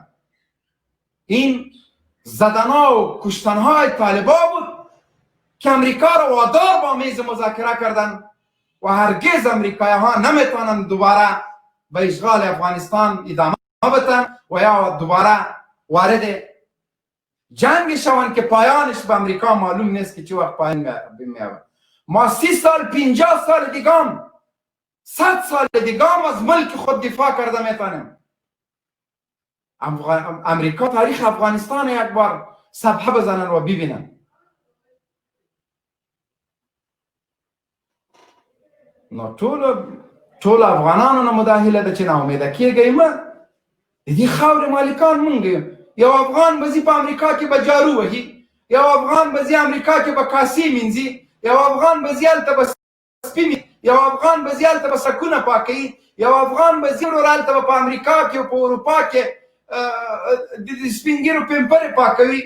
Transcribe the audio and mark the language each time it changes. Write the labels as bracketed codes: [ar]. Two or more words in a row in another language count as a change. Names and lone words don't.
[fa] این زدنها و کشتنهای طالبا بود که امریکا را وادار با میز مذاکره کردن و هرگز امریکایی ها نمیتونن دوباره به اشغال افغانستان ادامه بدن و یا دوباره وارد جنگ شوند که پایانش به امریکا معلوم نیست که چه وقت پایان میاد. ما 30 سال 50 سال دیگام 100 سال دیگام از ملک خود دفاع کرده میتونیم. امریکا تاریخ افغانستان یک بار صفحه بزنن و ببینن. [ps] نو ټول افغانانو نه مداخله ده چې ناامیده کېږئ مه. د دې خاورې مالکان مونږ یو. یو افغان به ځي په امریکا کې به جارو وهي، یو افغان به ځي امریکا کې به کاسې مینځي، یو افغان به ځي هلته به سپي، یو افغان به ځي هلته به سکونه پاکوي، یو افغان به ځي هلته به په امریکا کې او په اروپا کې د سپین ږیرو پیمپرې پاکوي.